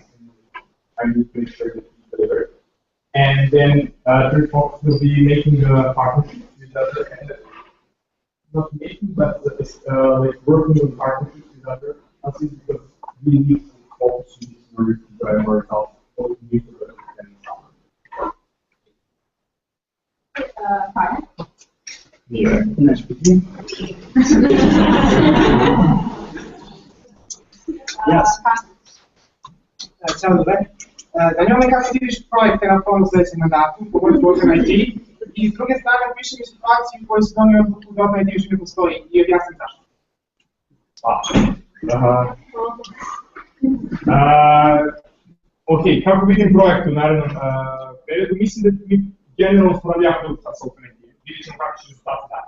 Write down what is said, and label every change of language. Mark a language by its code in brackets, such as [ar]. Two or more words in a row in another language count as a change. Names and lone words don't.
[en] I need to make sure that we deliver. And then third focus will be making partnerships with other, not making, but working with partnerships with other countries, because we need to focus on this in order to drive more results. Yeah, nice with you. Yes. [it] Ciao, dov'è? [hr] Zanima me kako ti vidiš projekte na kom sljedećem mandatu, pogotovo Open IT, i s druge strane opišem situaciju u kojoj se donio odluku da Open IT više ne postoji i objasnim zašto. Ok, kako vidim projekt u narednom periodu, mislim da mi generalno smo radi jako dobro sa Open IT, vidjet ćemo kako će rezultati dati.